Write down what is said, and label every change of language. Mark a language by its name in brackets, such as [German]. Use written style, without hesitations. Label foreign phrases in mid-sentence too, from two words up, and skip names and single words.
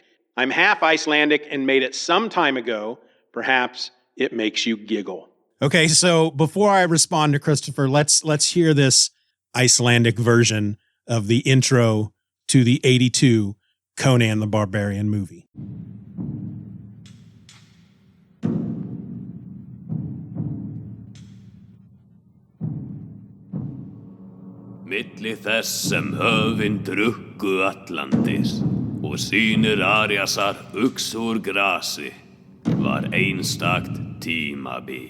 [English] I'm half Icelandic and made it some time ago. Perhaps it makes you giggle. Okay, so before I respond to Christopher, let's hear this Icelandic version of the intro to the 82 Conan the Barbarian movie. [Icelandic] Milli þess sem höfin drukku Atlantis og sýnir Ariasar uxu úr grasi var einstakt tímabil.